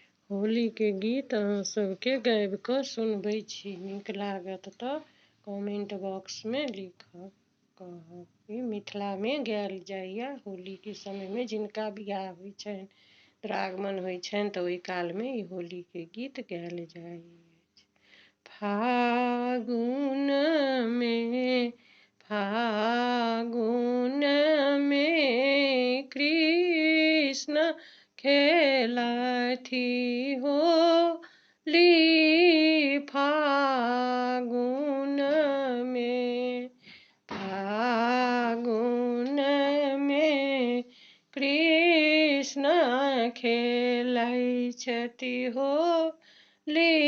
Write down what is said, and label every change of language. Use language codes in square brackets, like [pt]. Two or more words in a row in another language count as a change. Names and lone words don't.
[mai] होली के गीत अहाँ सबके गाबि कऽ सुनबै छी। नीक लागत तऽ [en] comment box [mai] में लिखब। कहब ई मिथिला में गायल जाइए होली के समय में जिनका बियाह होइ छनि, दुरागमन होइ छनि तऽ ओहि काल में ई होली के गीत गायल जाइ अछि। फागुन में कृष्ण खेलथि होली। फागुन में कृष्ण खेलै छथि होली।